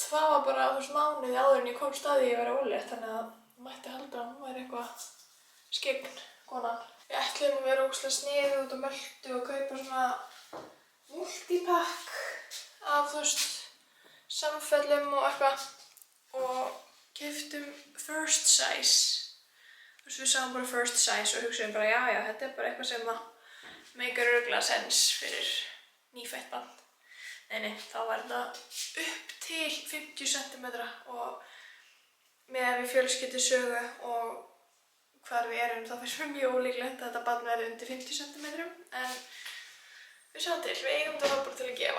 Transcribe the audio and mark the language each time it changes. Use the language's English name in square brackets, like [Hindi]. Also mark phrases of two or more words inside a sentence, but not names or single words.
[Icelandic] Það var bara mánuði áður en ég komst að því að vera ólétt, þannig að mætti halda að hún væri eitthvað skegn, konan. Við ætluðum að vera ógeðslega sniðug út á Möltu og kaupa svona multipack af samfellum og eitthvað og keyptum [English] first size. [Icelandic] Við sáum bara [English] first size [Icelandic] og hugsaðum bara já, þetta er bara eitthvað sem að meikar örugglega sense fyrir nýfætt barn. Nei, þá var þetta upp til 50 cm og með við fjölskyldusögu og hvar við erum þá finnst mér mjög ólíklegt að þetta barn verði undir 50 cm en við sjáum til, við eigum þetta bara til að gefa.